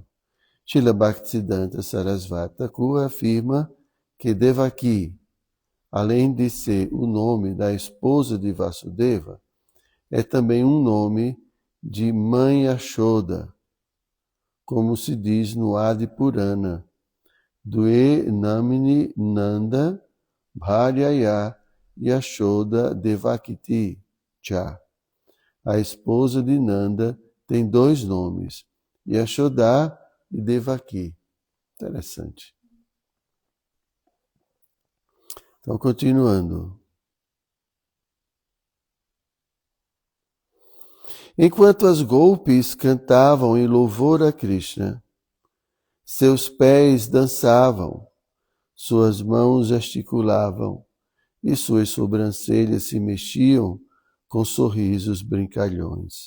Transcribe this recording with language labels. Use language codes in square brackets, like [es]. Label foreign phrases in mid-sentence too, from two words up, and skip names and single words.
[pt] Srila Bhaktisiddhanta Sarasvati Thakur afirma que Devaki, além de ser o nome da esposa de Vasudeva, é também um nome de Mãe Yashoda, como se diz no Adi Purana, [sa] द्वे नाम्नी नन्द भार्याया यशोदा देवकीति च. [pt] A esposa de Nanda tem dois nomes, Yashoda e Devaki. Interessante. Então, continuando. Enquanto as golpes cantavam em louvor a Krishna, seus pés dançavam, suas mãos gesticulavam e suas sobrancelhas se mexiam com sorrisos brincalhões.